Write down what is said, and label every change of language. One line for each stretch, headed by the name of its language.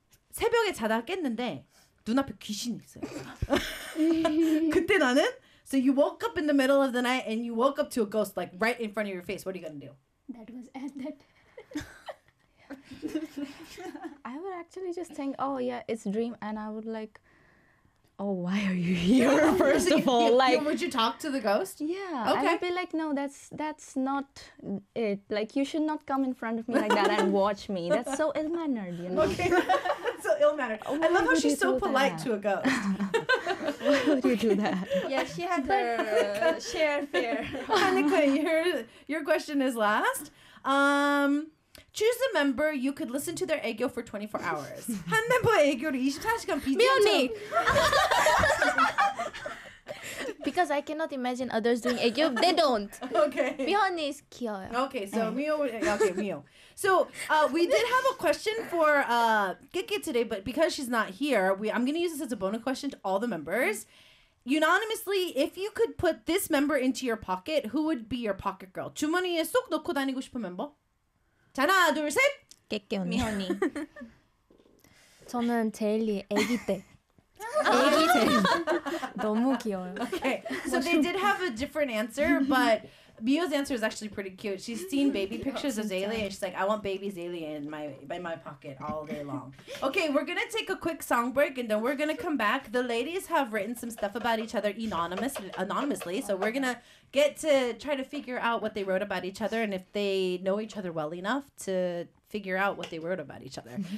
Korean: 새벽에 자다 깼는데 눈앞에 귀신이 있어요. 그때 나는
English: so you woke up in the middle of the night and you woke up to a ghost like right in front of your face. What are you gonna do? That was ended. I would actually just think, oh yeah, it's a dream, and I would like oh, why are you here, first of all? Like, would you talk to the ghost? Yeah. Okay. I'd be like, no, that's not it. Like, you should not come in front of me like that and watch me. That's so ill-mannered, you know? Okay. So ill-mannered. Why I love how she's so polite that? To a ghost. Why would you do that? Yeah, she had her share fear. Hanika, your question is last. Choose a member you could listen to their 애교 for 24 hours.
Korean: 한 멤버 애교를 24시간 비디오 미연 언니.
English: Because I cannot imagine others doing 애교. They don't. Okay.
Korean: 미연 언니 is 귀여워요.
English: Okay, so 미연. Okay, 미연. So we did have a question for Kiki today, but because she's not here, I'm going to use this as a bonus question to all the members. Unanimously, if you could put this member into your pocket, who would be your pocket girl?
Korean: 주머니에 쏙 넣고 다니고 싶은 멤버? 하나 둘 셋 깨깨 언니 미현이 저는 제일리 애기 때 애기 때 너무 귀여워요.
English: Okay, so they did have a different answer, but Mio's answer is actually pretty cute. She's seen baby pictures of Zaylee, and she's like, I want baby Zaylee in my pocket all day long. Okay, we're going to take a quick song break, and then we're going to come back. The ladies have written some stuff about each other anonymously, so we're going to get to try to figure out what they wrote about each other and if they know each other well enough to figure out what they wrote about each other.